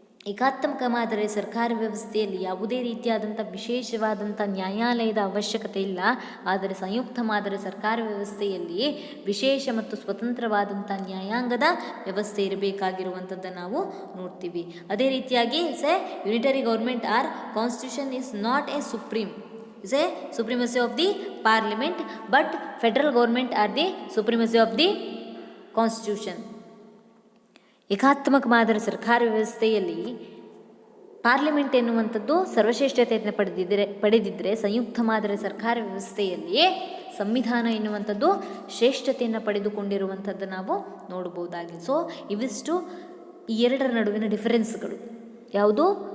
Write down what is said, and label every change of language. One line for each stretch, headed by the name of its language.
Kannada: ಏಕಾತ್ಮಕ ಮಾದರಿ ಸರ್ಕಾರ ವ್ಯವಸ್ಥೆಯಲ್ಲಿ ಯಾವುದೇ ರೀತಿಯಾದಂಥ ವಿಶೇಷವಾದಂಥ ನ್ಯಾಯಾಲಯದ ಅವಶ್ಯಕತೆ ಇಲ್ಲ. ಆದರೆ ಸಂಯುಕ್ತ ಮಾದರಿ ಸರ್ಕಾರ ವ್ಯವಸ್ಥೆಯಲ್ಲಿ ವಿಶೇಷ ಮತ್ತು ಸ್ವತಂತ್ರವಾದಂಥ ನ್ಯಾಯಾಂಗದ ವ್ಯವಸ್ಥೆ ಇರಬೇಕಾಗಿರುವಂಥದ್ದನ್ನು ನಾವು ನೋಡ್ತೀವಿ. ಅದೇ ರೀತಿಯಾಗಿ
English: Unitary government are constitution is not a supreme, is a supremacy of the parliament, but federal government are the supremacy of the constitution.
Kannada: ಏಕಾತ್ಮಕ ಮಾದರಿ ಸರ್ಕಾರ ವ್ಯವಸ್ಥೆಯಲ್ಲಿ ಪಾರ್ಲಿಮೆಂಟ್ ಎನ್ನುವಂಥದ್ದು ಸರ್ವಶ್ರೇಷ್ಠತೆಯನ್ನು ಪಡೆದಿದ್ದರೆ ಸಂಯುಕ್ತ ಮಾದರಿ ಸರ್ಕಾರ ವ್ಯವಸ್ಥೆಯಲ್ಲಿ ಸಂವಿಧಾನ ಎನ್ನುವಂಥದ್ದು ಶ್ರೇಷ್ಠತೆಯನ್ನು ಪಡೆದುಕೊಂಡಿರುವಂಥದ್ದು ನಾವು ನೋಡ್ಬೋದಾಗಿದೆ. ಸೊ ಇವಿಷ್ಟು ಈ ಎರಡರ ನಡುವಿನ ಡಿಫರೆನ್ಸ್ಗಳು ಯಾವುದು?